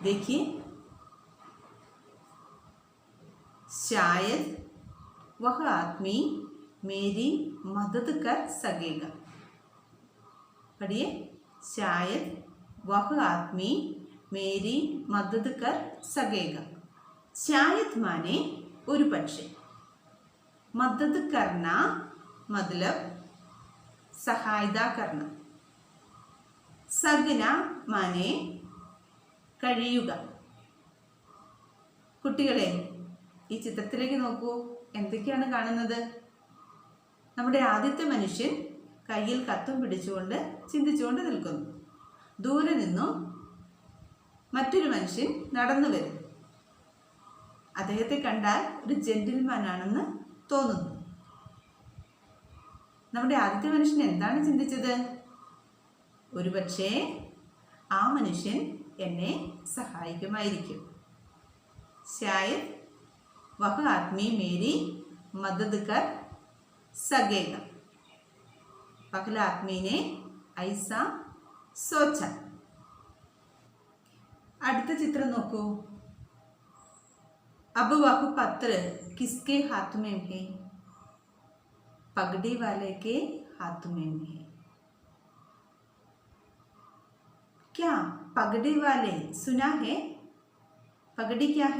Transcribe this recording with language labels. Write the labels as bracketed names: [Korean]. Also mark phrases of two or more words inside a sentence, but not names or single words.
[Hindi] देखिए, शायद वह आदमी मेरी मदद कर सकेगा। पढ़िए, शायद वह आदमी मेरी मदद कर सकेगा। शायद माने [Malayalam] ഒരു പക്ഷേ, [Hindi] मदद करना मतलब सहायता करना, सकना माने കഴിയുക। [Malayalam] കുട്ടികളെ, ഈ ചിത്രത്തിലേക്ക് നോക്കൂ, എന്തൊക്കെയാണ് കാണുന്നത്? നമ്മുടെ ആദ്യത്തെ മനുഷ്യൻ കയ്യിൽ കത്തും പിടിച്ചുകൊണ്ട് ചിന്തിച്ചുകൊണ്ട് നിൽക്കുന്നു. ദൂരെ നിന്നും മറ്റൊരു മനുഷ്യൻ നടന്നു വരും. അദ്ദേഹത്തെ കണ്ടാൽ ഒരു ജെന്റിൽമാൻ ആണെന്ന് തോന്നുന്നു. നമ്മുടെ ആദ്യത്തെ മനുഷ്യൻ എന്താണ് ചിന്തിച്ചത്? ഒരുപക്ഷേ ആ മനുഷ്യൻ എന്നെ സഹായിക്കുമായിരിക്കും. [Hindi] शायद वह आदमी मेरी मदद कर सकेगा। पहला आदमी ने ऐसा सोचा। [Malayalam] അടുത്ത ചിത്രം നോക്കൂ. [Hindi] अब वह पत्र किसके हाथ में है? पगड़ी वाले के हाथ में है। क्या पगड़ी वाले सुना है? पगड़ी क्या है?